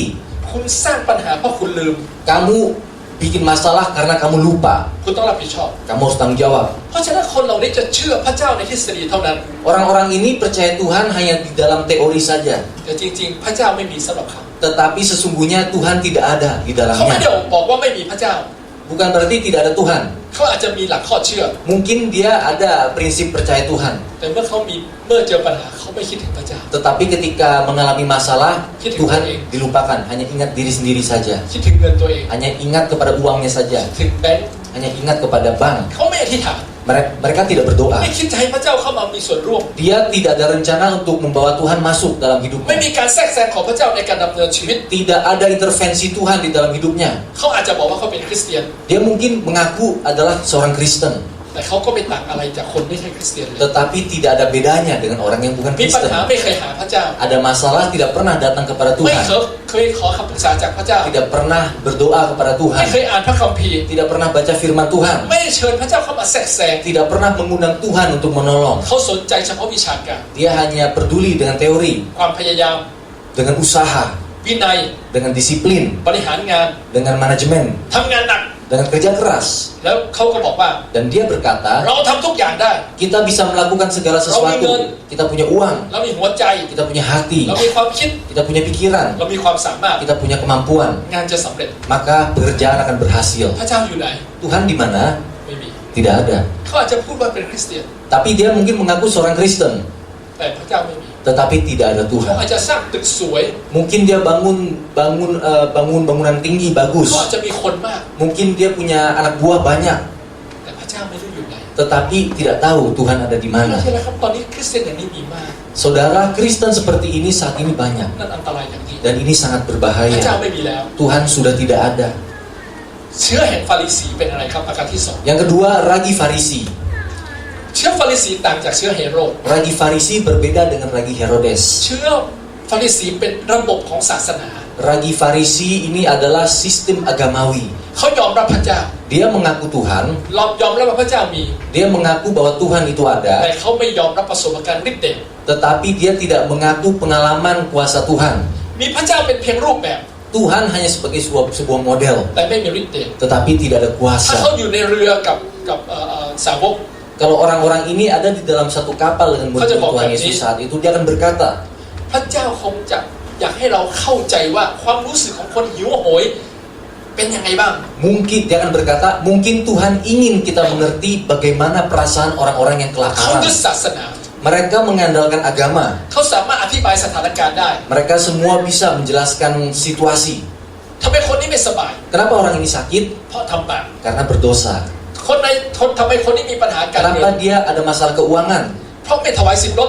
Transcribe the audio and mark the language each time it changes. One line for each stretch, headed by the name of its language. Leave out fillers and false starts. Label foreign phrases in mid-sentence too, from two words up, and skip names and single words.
Thai: คุณสร้างปัญหาเพราะคุณลืม
Indonesian: Kamu bikin masalah karena kamu lupa.
Thai: คุณต้องรับผิดชอบ
Indonesian: Kamu harus tanggung jawab.
Thai: เพราะฉะนั้นคนเหล่านี้จะเชื่อพระเจ้าในทฤษฎีเท่านั้น
Indonesian: Orang-orang ini percaya Tuhan hanya di dalam teori saja.
Thai: แต่จริงๆ พระเจ้าไม่มีสำหรับเขา
Indonesian: Tetapi sesungguhnya Tuhan tidak ada di
Thai: เขาไม่ได้
Indonesian: dalamnya.
Thai: บอกว่าไม่มีพระเจ้า
Indonesian: Bukan berarti tidak ada Tuhan.
Thai: เขาอาจจะมีหลักข้อเชื่อ
Indonesian: Mungkin dia ada prinsip percaya Tuhan.
Thai: แต่เมื่อเจอปัญหาเขาไม่คิดถึงพระเจ้า
Indonesian: Tetapi ketika mengalami masalah, Kita Tuhan ingin. dilupakan. Hanya ingat diri sendiri saja.
Thai: คิดถึงเงินตัวเอง
Indonesian: Hanya ingat kepada uangnya saja.
Thai: ถึงแบงค์
Indonesian: Hanya ingat kepada bank.
Thai: เขาไม่อธิษฐาน
Indonesian: Mereka tidak berdoa.
Thai: ไม่คิดจะให้พระเจ้าเข้ามามีส่วนร่วม
Indonesian: Dia tidak ada rencana untuk membawa Tuhan masuk dalam
Thai: ไม่
Indonesian: hidupnya.
Thai: มีการแทรกแซงของพระเจ้าในการดำเนินชีวิต
Indonesian: Tidak ada intervensi Tuhan di dalam hidupnya.
Thai: เขาอาจจะบอกว่าเขาเป็นคริสเตียน
Indonesian: Dia mungkin mengaku adalah seorang Kristen.
Thai: แต่เขาก็ไม่ต่างอะไรจากคนไม่ใช่คริสเตียนเลย
Indonesian: Tetapi tidak ada bedanya dengan orang yang bukan
Thai: มีปัญ
Indonesian: Kristen.
Thai: หาไม่เคยหาพระเจ้า
Indonesian: Ada masalah tidak pernah datang kepada
Thai: ไม่
Indonesian: Tuhan.
Thai: เคยขอคำปรึกษาจากพระเจ้า
Indonesian: Tidak pernah berdoa kepada
Thai: ไม่
Indonesian: Tuhan.
Thai: เคยอ่านพระคัมภีร์
Indonesian: Tidak pernah baca firman Tuhan.
Thai: ไม่ได้เชิญพระเจ้าเข้ามาแทรกแซง
Indonesian: Tidak pernah mengundang Tuhan untuk menolong.
Thai: เขาสนใจเฉพาะวิชาการ
Indonesian: Dia hanya peduli dengan teori,
Thai: ความพยายาม
Indonesian: dengan usaha,
Thai: วินัย
Indonesian: dengan disiplin,
Thai: บริหารงาน
Indonesian: dengan manajemen,
Thai: ทำงานหนัก
Indonesian: dengan kerja keras.
Thai: แล้วเขาก็บอกว่า
Indonesian: Dan dia berkata,
Thai: เราทำทุกอย่างได้
Indonesian: kita bisa melakukan segala sesuatu. Kita punya uang,
Thai: เรามีหัวใจ
Indonesian: kita punya hati,
Thai: เรามีความคิด
Indonesian: kita punya pikiran,
Thai: เรามีความสามารถ
Indonesian: kita punya kemampuan.
Thai: งานจะสำเร็จ
Indonesian: Maka pekerjaan akan berhasil.
Thai: พระเจ้าอยู่ไหน
Indonesian: Tuhan di mana?
Thai: ไม่มี
Indonesian: Tidak ada.
Thai: เขาอาจจะพูดว่าเป็นคริสเตียน
Indonesian: Tapi dia mungkin mengaku seorang Kristen,
Thai: แต่พระเจ้าไม่มี
Indonesian: tetapi tidak ada
Thai: เขา
Indonesian: Tuhan.
Thai: อาจจะสร้างตึกสวย
Indonesian: Mungkin dia bangun bangunan tinggi
Thai: เขา
Indonesian: bagus.
Thai: อาจจะมีคนมาก
Indonesian: Mungkin dia punya anak buah banyak,
Thai: แต่พระเจ้าไม่รู้อยู่ไหน
Indonesian: tetapi tidak tahu Tuhan ada di
Thai: ไม่
Indonesian: mana.
Thai: ใช่แล้วครับตอนนี้คริสเตียนอย่างนี้มีมาก
Indonesian: Saudara Kristen seperti ini saat ini banyak,
Thai: นั่นอันตรายอย่างนี้
Indonesian: dan ini sangat
Thai: พระเจ้า
Indonesian: berbahaya.
Thai: ไม่มีแล้ว
Indonesian: Tuhan sudah tidak ada.
Thai: เชื้อแห่งฟาริสีเป็นอะไรครับประการที่สอง
Indonesian: Yang kedua, ragi Farisi.
Thai: เชื้อฟาริสีต่างจากเชื้อเฮโรด
Indonesian: Ragi Farisi berbeda dengan ragi Herodes.
Thai: เชื้อฟาริสีเป็นระบบของศาสนา
Indonesian: Ragi Farisi ini adalah sistem agamawi.
Thai: เขายอมรับพระเจ้า
Indonesian: Dia mengaku Tuhan,
Thai: ยอมรับว่าพระเจ้ามี
Indonesian: dia mengaku bahwa Tuhan itu
Thai: แต่
Indonesian: ada,
Thai: เขาไม่ยอมรับประสบการณ์ฤทธิ์เดช
Indonesian: tetapi dia tidak mengaku pengalaman kuasa Tuhan.
Thai: มีพระเจ้าเป็นเพียงรูปแบบ
Indonesian: Tuhan hanya sebagai sebuah model,
Thai: แต่ไม่มีฤทธิ์เดช
Indonesian: tetapi tidak ada
Thai: ถ้าเขา
Indonesian: kuasa.
Thai: อยู่ในเรือกับสาวก
Indonesian: Kalau orang-orang ini ada di dalam satu kapal dengan murid Tuhan Yesus saat itu, dia akan berkata,
Thai: พระเจ้าคงจะอยากให้เราเข้าใจว่าความรู้สึกของคนหิวโหยเป็นยังไงบ้าง
Indonesian: Mungkin jangan berkata, mungkin Tuhan ingin kita mengerti bagaimana perasaan orang-orang yang
Thai: เขา
Indonesian: kelaparan.
Thai: ยึดศาสนา
Indonesian: Mereka mengandalkan agama.
Thai: เขาสามารถอธิบายสถานการณ์ได้
Indonesian: Mereka semua bisa menjelaskan situasi.
Thai: ทำไมคนนี้ไม่สบาย
Indonesian: Kenapa orang ini sakit?
Thai: เพราะทำบาป
Indonesian: Karena berdosa.
Thai: ทำไมคนนี้มีปัญหาการเงิ
Indonesian: Kenapa
Thai: น
Indonesian: dia ada masalah keuangan?
Thai: เพราะไม่ถวายสิบลด